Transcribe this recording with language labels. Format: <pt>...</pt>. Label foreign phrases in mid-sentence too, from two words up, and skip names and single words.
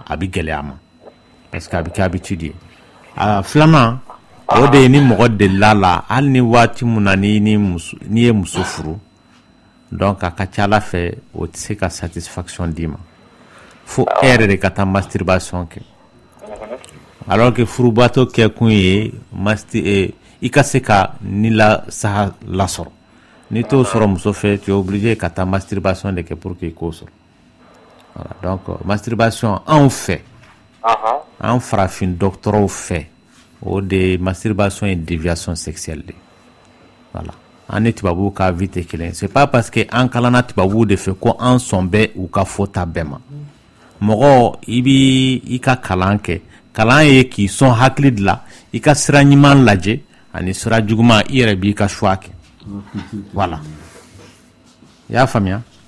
<bm>a bɛ gɛlɛya ma</bm> <fr>parce que</fr> <bm>a bɛ kɛ habitude ye filanan o de ye ni mɔgɔ delila la hali ni waati min na n'i ye muso furu donc a ka ca ala fɛ o tɛ se ka satisfaction d'i ma fo e yɛrɛ de ka taa masturbation kɛ alors que furubato kɛ kun ye i ka se ka ni la saha lasɔrɔ n'i t'o sɔrɔ muso fɛ</bm> <fr>tu es obligé</fr> <bm>ka taa masturbation de kɛ pour que i k'o sɔrɔ</bm> <fr>voilà donc</fr> <bm>masturbation anw fɛ an farafin dɔgɔtɔrɔw fɛ o de</bm> <fr>masturbation et déviation sexuelle</fr> <bm>de voilà an ni tubabuw ka vie tɛ kelen</bm> <fr>c'est pas parce que</fr> <bm>an kalanna tubabuw de fɛ ko an sɔn bɛ u ka fɔta bɛɛ ma mɔgɔ i bi i ka kalan kɛ kalan ye k'i sɔn hakili de la i ka sira ɲuman lajɛ ani sira juguman i yɛrɛ b'i ka choix kɛ voilà i y'a faamuya</bm>